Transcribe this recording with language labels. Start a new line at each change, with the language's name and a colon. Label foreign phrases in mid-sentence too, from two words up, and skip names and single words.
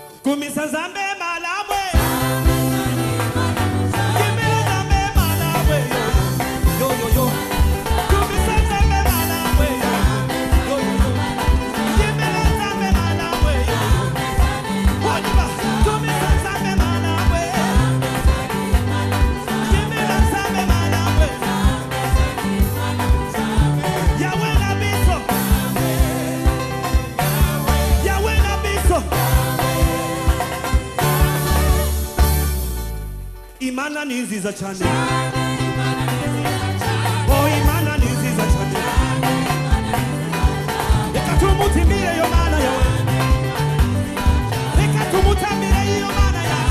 Lingala: Tumisa zambe malawe. Kimela zambe malawe. Yo yo yo. Tumisa zambe malawe. Yo yo yo. Kimela zambe malawe. Wadiba. Tumisa zambe malawe. Kimela zambe malawe. Yahweh na biso. Yahweh na biso.
Kinyarwanda: Imana ni nziza cyane. Oh, Imana ni nziza cyane. Reka tumutimire yo mana yawe. Reka tumutamire iyo mana yawe.